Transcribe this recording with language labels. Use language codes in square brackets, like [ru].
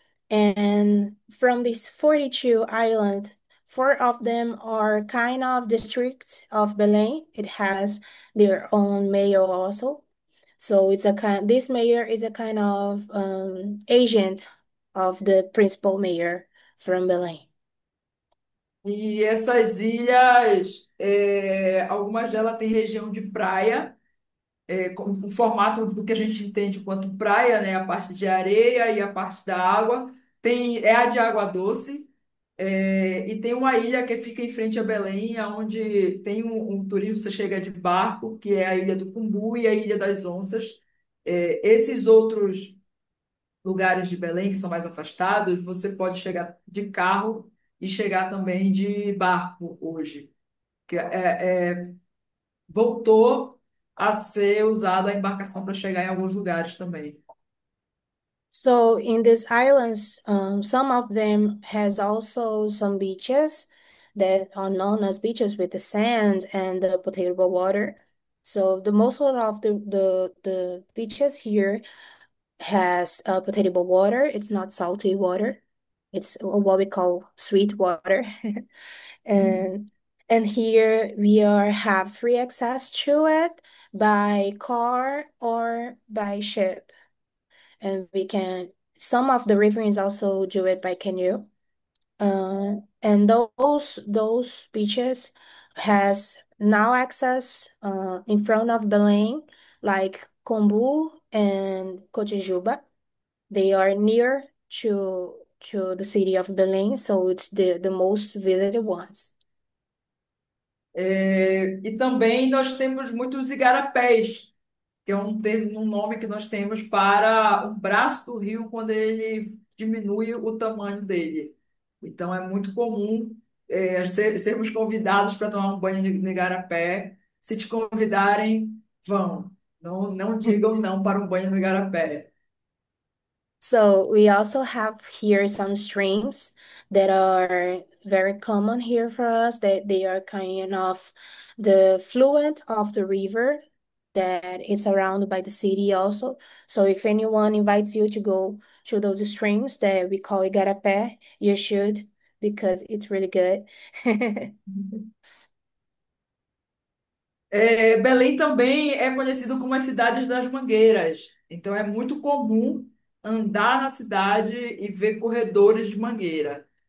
[en] And from these 42 islands, four of them are kind of districts of Belém. It has their own mayor also. So this mayor is a kind of agent of the principal mayor from Belém. [pt] E essas ilhas, algumas delas têm região de praia, com o formato do que a gente entende quanto praia, né? A parte de areia e a parte da água. É a de água doce. E tem uma ilha que fica em frente a Belém, onde tem um turismo, você chega de barco, que é a Ilha do Cumbu e a Ilha das Onças. Esses outros lugares de Belém que são mais afastados, você pode chegar de carro e chegar também de barco hoje. Que voltou a ser usada a embarcação para chegar em alguns lugares também. [en] So in these islands, some of them has also some beaches that are known as beaches with the sand and the potable water. So the most of the beaches here has potable water. It's not salty water. It's what we call sweet water. And and here we are have free access to it by car or by ship. And we can some of the riverines also do it by canoe. And those beaches has now access in front of Belém, like Combu and Cotijuba. They are near to the city of Belém, so it's the most visited ones. [pt] E também nós temos muitos igarapés, que é um nome que nós temos para o braço do rio quando ele diminui o tamanho dele. Então é muito comum sermos convidados para tomar um banho no igarapé. Se te convidarem, vão. Não, não digam não para um banho no igarapé. [en] So we also have here some streams that are very common here for us, that they are kind of the fluent of the river that is surrounded by the city also. So if anyone invites you to go to those streams that we call Igarapé, you should because it's really good. [pt] Belém também é conhecido como as cidades das mangueiras. Então é muito comum andar na cidade e ver corredores de mangueira.